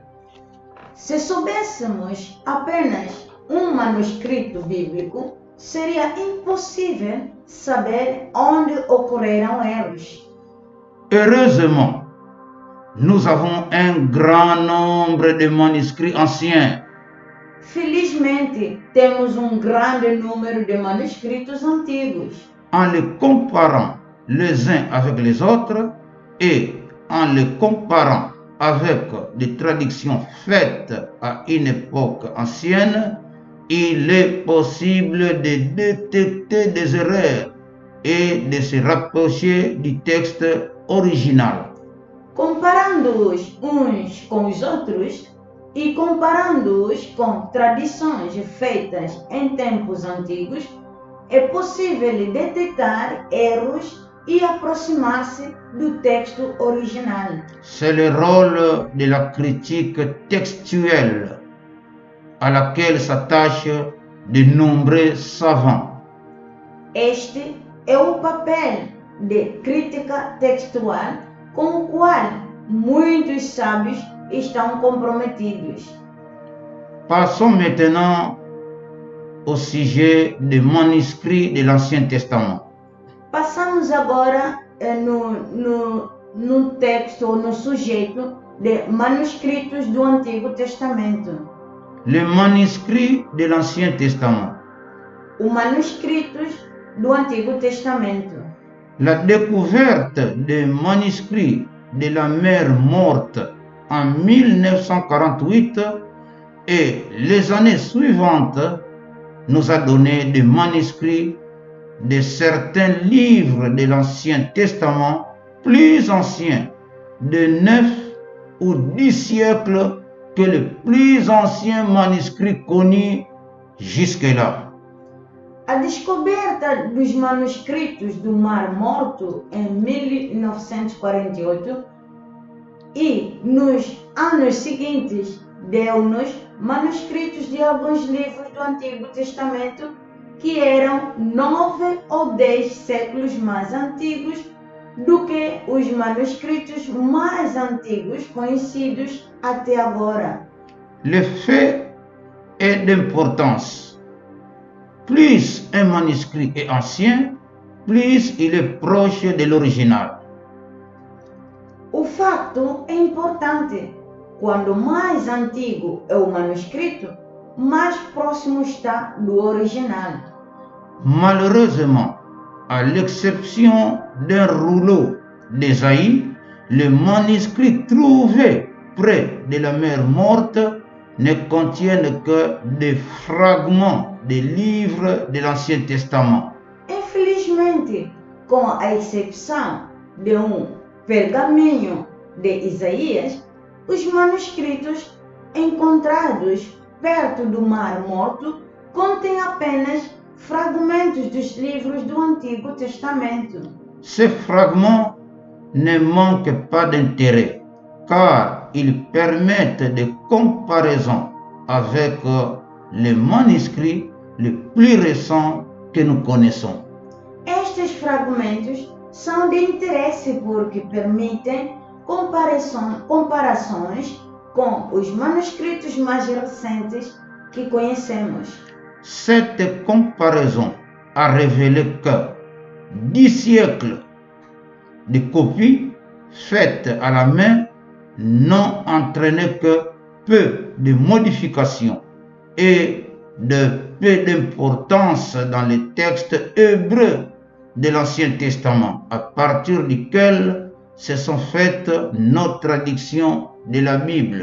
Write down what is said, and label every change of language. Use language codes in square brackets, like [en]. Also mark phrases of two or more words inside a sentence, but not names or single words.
[pt] Se soubéssemos apenas manuscrito bíblico, seria impossível saber onde ocorreram erros. [fr] Heureusement, nous avons un grand nombre de manuscrits anciens. [pt] Felizmente, temos grande número de manuscritos antigos. [fr] En les comparant les uns avec les autres et en les comparant avec des traductions faites à une époque ancienne, il est possible de détecter des erreurs et de se rapprocher du texte original. [pt] Comparando-os uns com os outros e comparando-os com tradições feitas em tempos antigos, é possível detectar erros e aproximar-se do texto original. [fr] C'est le rôle de la critique textuelle à laquelle s'attachent de nombreux savants. [pt] Este é o papel de crítica textual com o qual muitos sábios estão comprometidos. [fr] Passons maintenant au sujet des manuscrits de l'Ancien Testament. [pt] Passamos agora no texto ou no sujeito de manuscritos do Antigo Testamento. [fr] Les manuscrits de l'Ancien Testament. [pt] Os manuscritos do Antigo Testamento. [fr] La découverte des manuscrits de la mer Morte en 1948 et les années suivantes nous a donné des manuscrits de certains livres de l'Ancien Testament plus anciens, de 9 ou 10 siècles que les plus anciens manuscrits connus jusque-là. [pt] A descoberta dos manuscritos do Mar Morto em 1948 e nos anos seguintes deu-nos manuscritos de alguns livros do Antigo Testamento que eram 9 ou 10 séculos mais antigos do que os manuscritos mais antigos conhecidos até agora. [fr] Le fait est d'importance. Plus un manuscrit est ancien, plus il est proche de l'original. [pt] O fato é importante. Quanto mais antigo é o manuscrito, mais próximo está do original. [fr] Malheureusement, à l'exception d'un rouleau d'Ésaïe, les manuscrits trouvés près de la mer Morte ne contiennent que des fragments des livres de l'Ancien Testament. [pt] Infelizmente, com a exceção de pergaminho de Isaías, os manuscritos encontrados perto do Mar Morto contêm apenas fragmentos dos livros do Antigo Testamento. [fr] Ces fragments ne manquent pas d'intérêt, car ils permettent des comparaisons avec les manuscrits les plus récents que nous connaissons. [pt] Estes fragmentos são de interesse porque permitem comparações com os manuscritos mais recentes que conhecemos. [fr] Cette comparaison a révélé que 10 siècles de copies faites à la main n'ont entraîné que peu de modifications et de peu d'importance dans les textes hébreux de l'Ancien Testament, à partir duquel se sont faites nos traductions de la Bible.